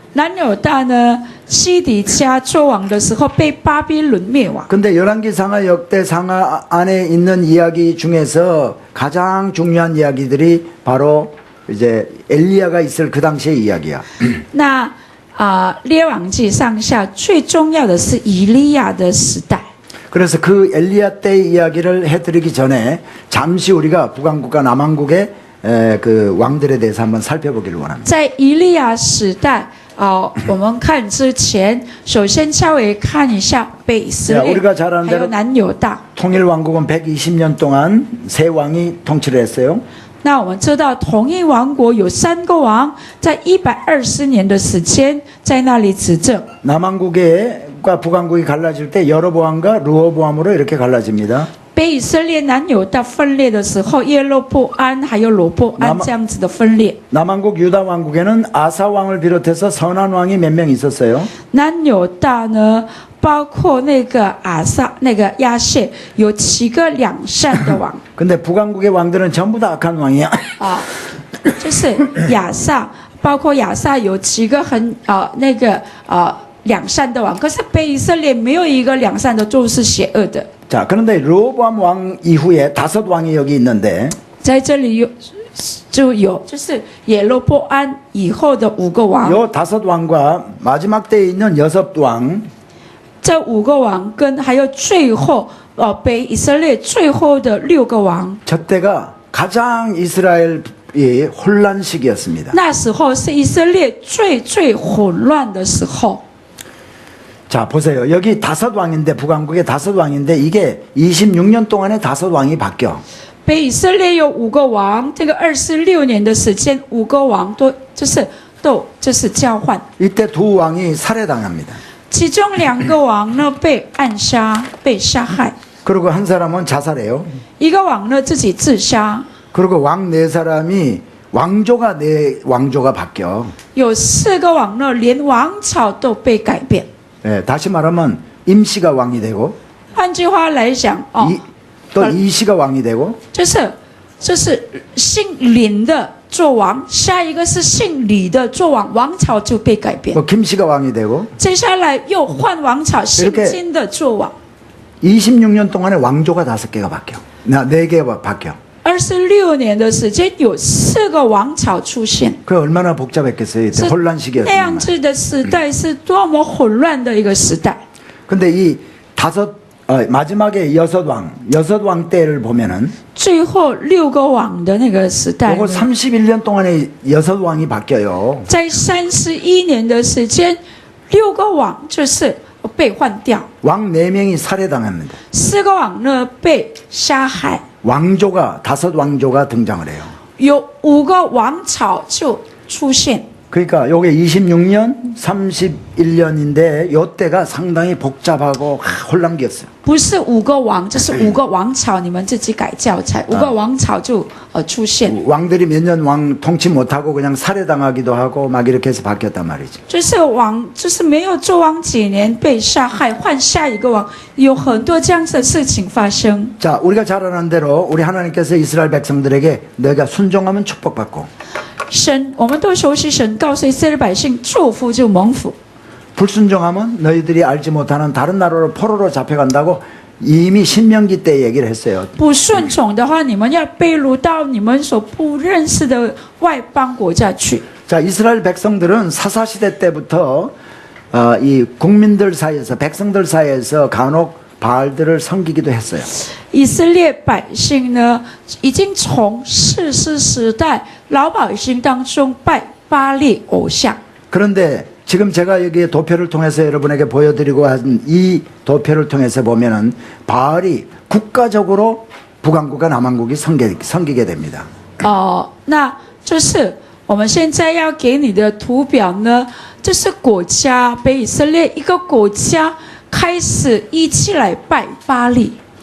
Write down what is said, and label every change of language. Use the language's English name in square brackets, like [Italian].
[Chinese] 南犹大呢西底家做王的时候被巴比伦灭亡。 [Korean] 근데 열왕기상하 역대상하 안에 있는 이야기 중에서 가장 중요한 이야기들이 바로 이제 엘리야가 있을 그 당시의 이야기야. [Chinese] 那列王记上下最重要的是以利亚的时代。 [Korean] 그래서 그 엘리야 때의 이야기를 해드리기 전에 잠시 우리가 북왕국과 남왕국의 그 왕들에 대해서 한번 살펴보기를 원합니다. [Chinese] 在以利亚时代我们看之前，首先稍微看一下北以色列，还有南犹大。 [Korean] 통일왕국은 120년 동안 세 왕이 통치를 했어요. [Chinese] 那我们知道，同一王国有3个王，在120年的时间在那里执政。 [Korean] 남왕국과 북왕국이 갈라질 때 여로보암과 르호보암으로 이렇게 갈라집니다. [Chinese] 北以色列、南犹大分裂的时候，耶罗波安还有罗波安这样子的分裂。 [Korean] 남왕국 유다 왕국에는 아사 왕을 비롯해서 선한 왕이 몇 명 있었어요. [Chinese] 南犹大呢，包括那个那个亚谢，有7个良善的王。 [Korean] 근데 북왕국의 왕들은 전부 다 악한 왕이야. [Chinese] 就是亚萨，包括亚萨有7个很那个良善的王，可是北以色列没有一个良善的，都是邪恶的。 [Korean] 자, 그런데 르호보암 왕 이후에 5 왕이 여기 있는데 [Chinese] 在这里就是耶罗波安以后的5个王。 [Korean] 요 5 왕과 마지막 때에 있는 6 왕 [Chinese] 这5个王跟还有最后北以色列最后的6个王， [Korean] 저때가 가장 이스라엘이 혼란 시기였습니다. [Chinese] 那时候是以色列最混乱的时候。 [Korean] 자, 보세요. 여기 5 왕인데 북왕국의 5 왕인데 이게 26년 동안에 5 왕이 바뀌어. [Chinese] 北以色列有5个王，这个26年的时间，5个王都交换。 [Korean] 이때 2 왕이 살해당합니다. [Chinese] 其中2个王呢被暗杀，被杀害。 [Korean] 그리고 한 사람은 자살해요. [Chinese] 一个王呢自己自杀。 [Korean] 그리고 왕 4사람이 왕조가 4 왕조가 바뀌어. [Chinese] 有4个王呢，连王朝都被改变。 [Korean] 예, 다시 말하면 임시가 왕이 되고 [Chinese] 换句话来讲， [Korean] 또 이시가 왕이 되고 [Chinese] 就是姓林的做王，下一个是姓李的做王，王朝就被改变。 [Korean] 또 김씨가 왕이 되고 [Chinese] 接下来又换王朝，姓金的做王。 [Korean] 26년 동안에 왕조가 5개가 바뀌어. 4개가 바뀌어. [Chinese] 26年的时间有4个王朝出现， [Korean] 그 얼마나 복잡했겠어요. 이때 혼란 [Chinese] 那 [Korean] 시기였지만. [Chinese] 样子的时代是多么混乱的一个时代。 [Korean] 근데 이 마지막에 6 왕 때를 보면은 [Chinese] 最后6个王的那个时代 [Korean] 요거 31년 동안에 6 왕이 바뀌어요. [Chinese] 在31年的时间，6个王就是被换掉， [Korean] 왕 4명이 살해당합니다. [Chinese] 4个王呢被杀害， [Korean] 왕조가 5 왕조가 등장을 해요. [Chinese] 有5个王朝就出现。 [Korean] 그러니까 요게 26년, 31년인데 요때가 상당히 복잡하고 혼란기였어요. [Chinese] 不是5个王，这是5个王朝，你们自己改教材。 5个王朝就出现， [Korean] 왕들이 몇 년 왕 통치 못하고 그냥 살해당하기도 하고 막 이렇게 해서 바뀌었단 말이죠. [Chinese] 就是王，就是没有做王几年被杀害，换下一个王，有很多这样子的事情发生。 [Korean] 자, 우리가 잘 아는 대로 우리 하나님께서 이스라엘 백성들에게 너희가 순종하면 축복받고 [Chinese] 神，我们都熟悉神告诉以色列百姓，祝福就蒙福。 [Korean] 불순종하면 너희들이 알지 못하는 다른 나라로 포로로 잡혀간다고 이미 신명기 때 얘기를 했어요. [Chinese] 不顺从的话，你们要被掳到你们所不认识的外邦国家去。 [Korean] 자, 이스라엘 백성들은 사사시대 때부터 이 국민들 사이에서 백성들 사이에서 간혹 바알들을 섬기기도 했어요. [Chinese] 以色列百姓呢，已经从士师时代老百姓当中拜巴力偶像。 [Korean] 그런데 지금 제가 여기 도표를 통해서 여러분에게 보여드리고 한 이 도표를 통해서 보면은 바알이 국가적으로 북왕국과 남왕국이 섬기게 됩니다. [Chinese] 那就是我们现在要给你的图表呢，这是国家北以色列一个国家开始一起来拜巴力。